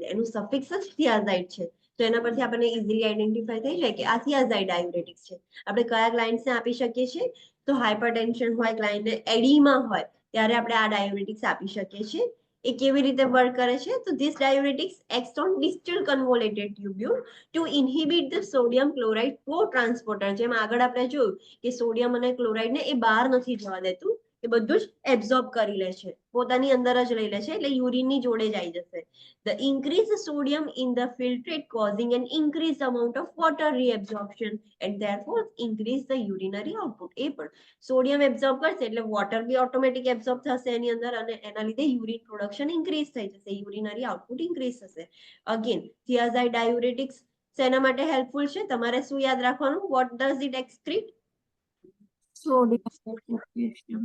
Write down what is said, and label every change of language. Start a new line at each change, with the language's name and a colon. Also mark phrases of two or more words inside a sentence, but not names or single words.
Gujarati: એનું સફિક્સ જ થિયાઝાઇડ છે, તો એના પરથી આપણને
English: easily identify
Gujarati: થઈ જાય કે આ
English: thiazide diuretics
Gujarati: છે. આપણે કયા ક્લાયન્ટ્સને આપી શકીએ છીએ? તો હાઇપરટેન્શન હોય, ક્લાયન્ટને એડીમાં હોય, ત્યારે આપણે આ ડાયુરેટિક્સ આપી શકીએ છીએ. એ કેવી રીતે વર્ક કરે છે? તો
English: this diuretics act on distal convoluted tubule to inhibit the sodium chloride co-transporter.
Gujarati: જેમ આગળ આપણે જોયું કે સોડિયમ અને ક્લોરાઇડને એ બહાર નથી જવા દેતું, એ બધું જ એબ્ઝોર્બ કરી લે છે, પોતાની અંદર જ લઈ લે છે, એટલે યુરિનની જોડે જ આવી જશે.
English: The increased sodium in the filtrate causing an increased amount of water reabsorption and therefore increase the urinary output.
Gujarati: એ પણ સોડિયમ એબ્ઝોર્બ કરશે એટલે વોટર બી
English: automatic absorb
Gujarati: થશે એની અંદર, અને એના લીધે
English: urine production increase
Gujarati: થઈ જશે,
English: urinary output increase
Gujarati: થશે.
English: again thiazide diuretics
Gujarati: શેના માટે હેલ્પફુલ છે? તમારે શું યાદ રાખવાનું?
English: what does it excrete?
Gujarati: સોડિયમ